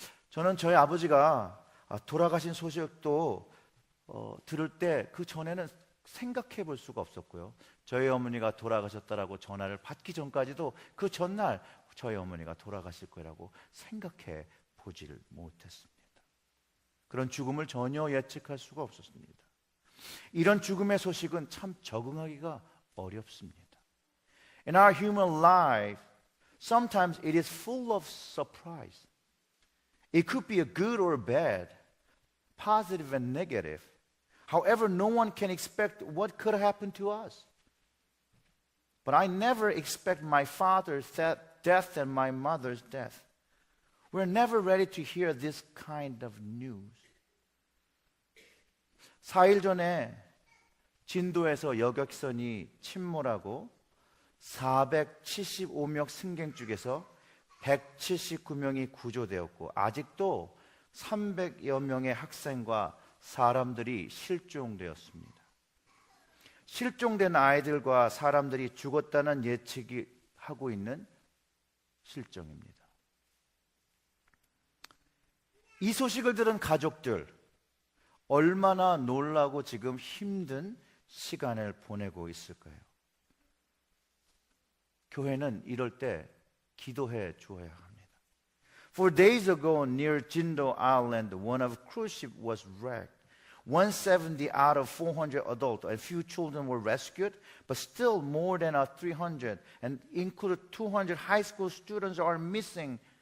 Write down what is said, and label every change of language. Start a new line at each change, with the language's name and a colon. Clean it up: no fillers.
Korean: 저는 저희 아버지가 돌아가신 소식도 들을 때 그 전에는 생각해 볼 수가 없었고요, 저희 어머니가 돌아가셨다라고 전화를 받기 전까지도 그 전날 저희 어머니가 돌아가실 거라고 생각해 보지를 못했습니다. 그런 죽음을 전혀 예측할 수가 없었습니다. 이런 죽음의 소식은 참 적응하기가 어렵습니다.
English: In our human life, sometimes it is full of surprise. It could be a good or bad, positive and negative. However, no one can expect what could happen to us. But I never expect my father's death and my mother's death. We're never ready to hear this kind of news.
Korean: 4일 전에 진도에서 여객선이 침몰하고 475명 승객 중에서 179명이 구조되었고 아직도 300여 명의 학생과 사람들이 실종되었습니다. 실종된 아이들과 사람들이 죽었다는 예측이 하고 있는 실정입니다. 이 소식을 들은 가족들, 얼마나 놀라고 지금 힘든 시간을 보내고 있을까요? 교회는 이럴 때 기도해 주어야 합니다.
English: 4 days ago near Jindo Island, one of cruise ship was wrecked. 170 out of 400 adults and few children were rescued, but still more than 300 and included 200 high school students are missing.